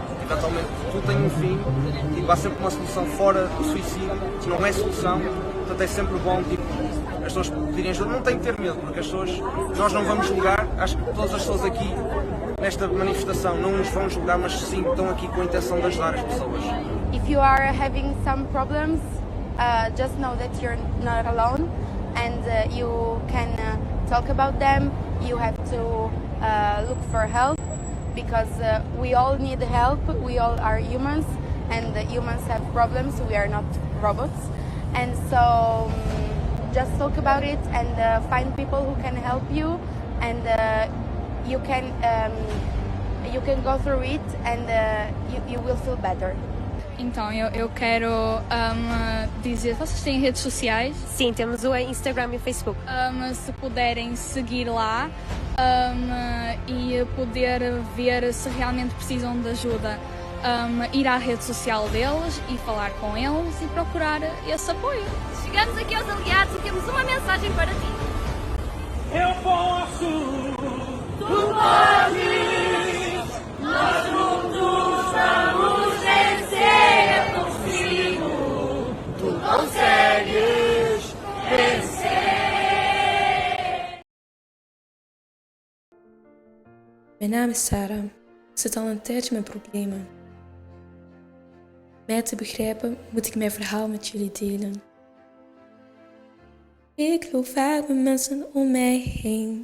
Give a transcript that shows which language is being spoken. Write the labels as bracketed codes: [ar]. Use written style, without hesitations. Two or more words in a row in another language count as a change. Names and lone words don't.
[pt] Eventualmente tudo tem um fim e há sempre uma solução fora do suicídio, que não é solução. Portanto, é sempre bom as pessoas pedirem ajuda. Não têm que ter medo, porque nós não vamos julgar. Acho que todas as pessoas aqui nesta manifestação não nos vão julgar, mas sim estão aqui com a intenção de ajudar as pessoas. [en] If you are having some problems, just know that you're not alone and you can talk about them. You have to look for help because we all need help. We all are humans and humans have problems. We are not robots. And so just talk about it and find people who can help you and you can go through it and you will feel better. [pt] Então, eu quero dizer, vocês têm redes sociais? Sim, temos o Instagram e o Facebook. Se puderem seguir lá e poder ver se realmente precisam de ajuda, ir à rede social deles e falar com eles e procurar esse apoio. Chegamos aqui aos aliados e temos uma mensagem para ti. Eu posso, tu podes, nós juntos vamos vencer, é consigo, tu consegues vencer. [nl] Mijn naam is Sarah. Ik zit al een tijdje met problemen. Om mij te begrijpen moet ik mijn verhaal met jullie delen. Ik loop vaak met mensen om mij heen.